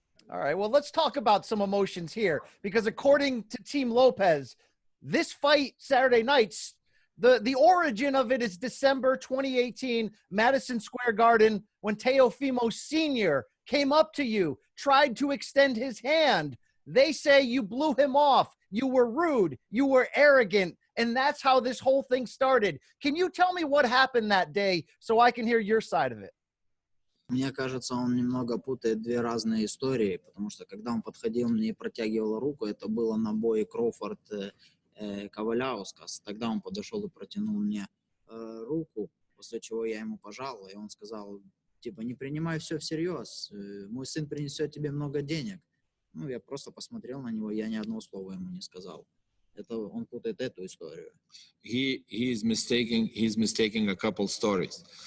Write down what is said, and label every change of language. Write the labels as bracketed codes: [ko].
[en] All right, well, let's talk about some emotions here, because according to Team Lopez, this fight Saturday nights, the origin of it is December 2018, Madison Square Garden, when Teofimo Sr. came up to you, tried to extend his hand. They say you blew him off, you were rude, you were arrogant, and that's how this whole thing started. Can you tell me what happened that day so I can hear your side of it? [ru] Мне кажется, он немного путает две разные истории, потому что когда он подходил мне и протягивал руку, это было на бое Кровфорд-Коваляускас. Тогда он подошел и протянул мне руку, после чего я ему пожал, и он сказал, типа, не принимай все всерьез, мой сын принесет тебе много денег. Ну, я просто посмотрел на него, я ни одного слова ему не сказал. Это он путает эту историю. [en] He's mistaking a couple stories.